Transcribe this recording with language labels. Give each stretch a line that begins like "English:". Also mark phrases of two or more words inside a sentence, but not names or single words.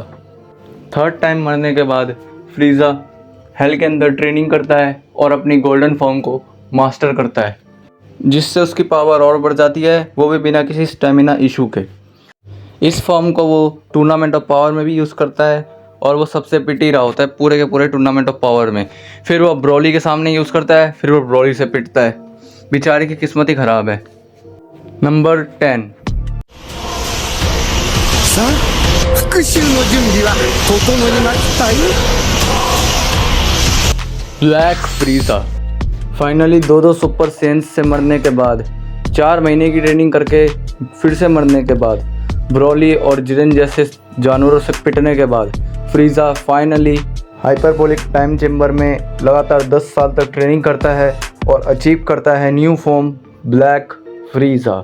Hindi: 3rd टाइम मरने के बाद फ्रीज़ा हेल के अंदर ट्रेनिंग करता है और अपनी
English: golden form
Hindi: को मास्टर करता है, जिससे उसकी पावर और बढ़ जाती है, वो भी बिना किसी
English: stamina issue
Hindi: के। इस फॉर्म को वो टूर्नामेंट ऑफ पावर में भी यूज़ करता है और वो सबसे पिट ही रहा होता है पूरे के पूरे टूर्नामेंट ऑफ पावर में। फिर वो ब्रोली के सामने यूज़ करता है, फिर वो ब्रोली से पिटता है। बेचारे की किस्मत ही ख़राब है। नंबर 10
Japanese: さあ復讐の準備は整いましたよ。
Hindi: ब्लैक फ्रीज़ा। फाइनली दो सुपर सेंस से मरने के बाद, 4 महीने की ट्रेनिंग करके फिर से मरने के बाद, ब्रोली और जिरेन जैसे जानवरों से पिटने के बाद, फ्रीज़ा फाइनली हाइपरबोलिक टाइम चेम्बर में लगातार 10 साल तक ट्रेनिंग करता है और अचीव करता है
English: new form
Hindi: ब्लैक फ्रीज़ा।